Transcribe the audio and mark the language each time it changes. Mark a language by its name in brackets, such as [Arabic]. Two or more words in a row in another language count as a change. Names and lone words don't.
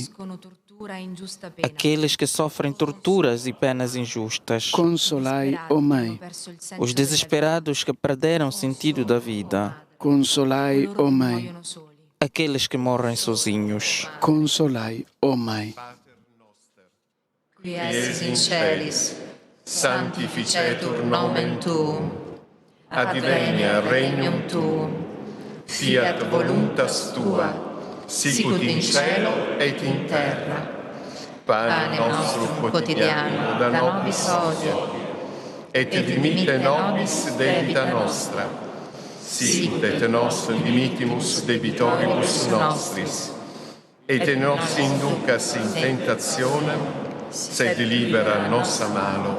[Portuguese] aqueles que sofrem torturas e penas injustas. Consolai, ó Mãe, os desesperados que perderam o sentido da vida. Consolai, ó Mãe, aqueles que morrem sozinhos. Consolai, ó Mãe. [Latin] Qui es in celis, sanctificetur nomen tuum, advenia regnum tuum, fiat voluntas tua, sicut in cielo et in terra. Pane nostrum quotidiano da nobis hodie, et dimitte nobis debita nostra, sicut et nos dimittimus debitoribus nostris, et nos inducas in tentationem, sed libera nos a malo.